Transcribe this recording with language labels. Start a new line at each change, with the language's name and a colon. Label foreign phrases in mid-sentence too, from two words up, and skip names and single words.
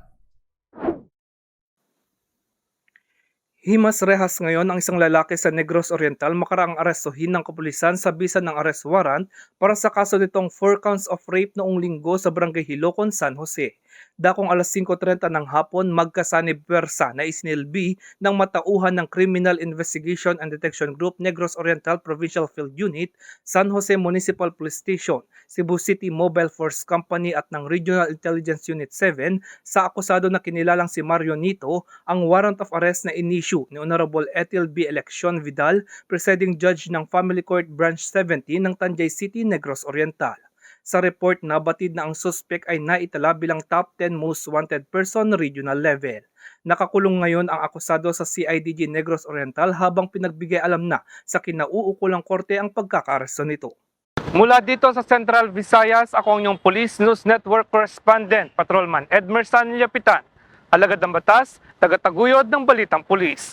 Filipino: Himas Rehas ngayon ang isang lalaki sa Negros Oriental makaraang arestuhin ng kapulisan sa bisa ng
English: arrest warrant
Filipino: para sa kaso nitong
English: 4 counts of rape
Filipino: noong Linggo sa Barangay Hilocon, San Jose. Dakong alas 5:30 ng hapon, magkasanib pwersa na isinilbi ng matauhan ng Criminal Investigation and Detection Group Negros Oriental Provincial Field Unit, San Jose Municipal Police Station, Cebu City Mobile Force Company at ng Regional Intelligence Unit 7 sa akusado na kinilalang si Mario Nito ang
English: warrant of arrest
Filipino: na inisyu ni Honorable Ethel B. Election Vidal, Presiding Judge ng Family Court Branch 17 ng Tanjay City, Negros Oriental. Sa report, nabatid na ang suspect ay naitala bilang
English: top 10 most wanted person regional level.
Filipino: Nakakulong ngayon ang akusado sa CIDG Negros Oriental habang pinagbigay alam na sa kinauukulang korte ang pagkakaresto nito. Mula dito sa Central Visayas, ako ang inyong Police News Network correspondent, Patrolman Edmerson Lapitan. Alagad ng batas, tagataguyod ng balitang pulis.